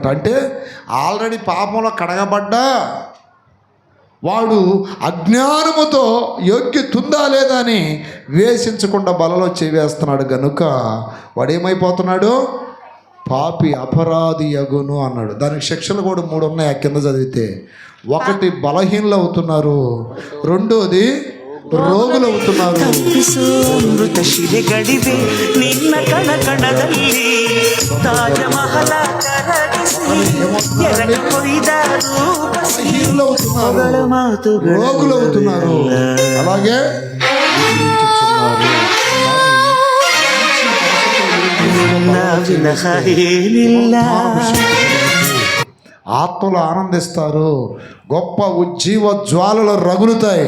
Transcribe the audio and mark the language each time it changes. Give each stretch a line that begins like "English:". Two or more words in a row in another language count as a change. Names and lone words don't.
Telugu: అంటే ఆల్రెడీ పాపంలో కడగబడ్డా వాడు అజ్ఞానముతో యోగ్యత ఉందా లేదా అని వేసించకుండా బలలో చేవేస్తున్నాడు. గనుక వాడేమైపోతున్నాడు? పాపి, అపరాధి యగును అన్నాడు. దానికి శిక్షలు కూడా 3 ఉన్నాయి. ఆ కింద చదివితే 1 బలహీనలు అవుతున్నారు, 2ది ರೋಗುಲು అవుతున్నారు.
Kannada: ಅಮೃತ ಶಿಲೆಗಳಿವೆ ನಿನ್ನ ಕಣಕಣದಲ್ಲಿ ತಾಜಮಹಲ
Telugu: రోగులు అవుతున్నారు, అలాగే ఆత్మలు ఆనందిస్తారు, గొప్ప ఉజ్జీవ జ్వాలలు రగులుతాయి.